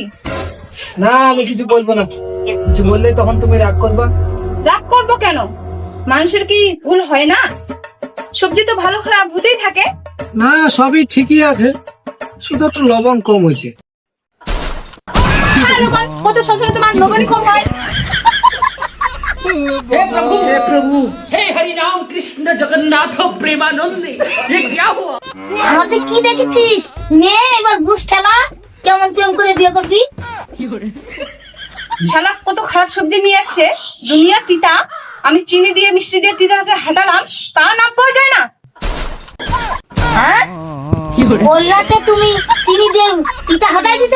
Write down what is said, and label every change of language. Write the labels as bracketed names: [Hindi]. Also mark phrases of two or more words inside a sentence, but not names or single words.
[Bangla] না, আমি কিছু বলবো না। কিছু বললে তখন তুমি রাগ করবা। রাগ করবো কেন? মানুষের কি ভুল হয় না? সবজি তো ভালো খারাপ হতেই থাকে। না, সবই ঠিকই আছে, শুধু একটু লবণ কম হয়েছে। হ্যাঁ, লবণ কত সবসময় তোমার লবণই কম হয়। [Hindi] हे हरि राम कृष्ण जगन्नाथ प्रेमानंदे, ये क्या हुआ? [Bangla] আমাদের কি দেখেছিস? নে এবার বুঝ ঠেলা, কেমন প্রেম করে বিয়ে করবি? শালা কত খারাপ সবজি নিয়ে আসছে, দুনিয়া তিতা। আমি চিনি দিয়ে মিষ্টি দিয়ে তিতাকে হাঁটালাম, তা নাম পাওয়া যায় না। হ্যাঁ, বললাতে তুমি চিনি দিয়ে তিতা হটাই দিছো?